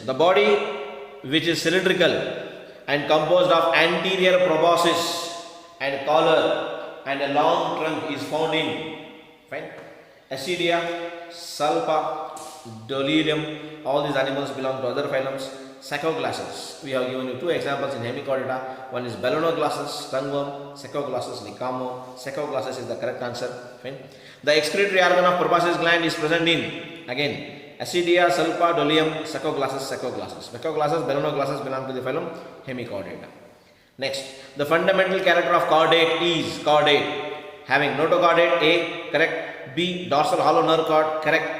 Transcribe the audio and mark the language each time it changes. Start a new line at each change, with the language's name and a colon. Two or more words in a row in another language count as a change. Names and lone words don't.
English: The body which is cylindrical and composed of anterior proboscis and collar and a long trunk is found in, fine, Ascidia, Salpa, Dolerium. All these animals belong to other phylums. Sacoglossus. We have given you two examples in Hemichordata. One is Balaenoglossus, tongueworm. Sacoglossus, Nicamo. Sacoglossus is the correct answer. Fine. The excretory organ of proboscis gland is present in, again, Ascidia, Salpa, Dolerium, Sacoglossus, Sacoglossus. Sacoglossus, Balaenoglossus belong to the phylum Hemichordata. Next, the fundamental character of chordate is chordate. Having notochordate, A, correct. B, dorsal hollow nerve cord, correct.